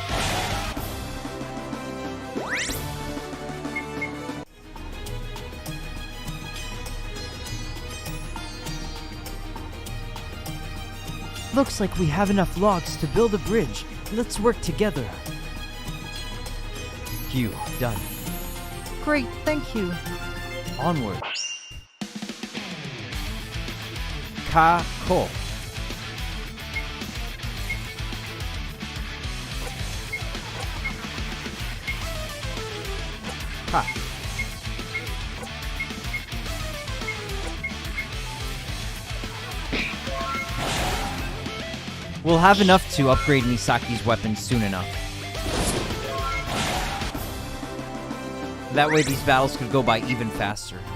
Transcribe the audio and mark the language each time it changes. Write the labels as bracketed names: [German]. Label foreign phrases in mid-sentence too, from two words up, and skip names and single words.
[English] Looks like we have enough logs to build a bridge. Let's work together. Q, done. Great, thank you. Onward. Ka, ko. Ha. We'll have enough to upgrade Misaki's weapons soon enough. That way these battles could go by even faster.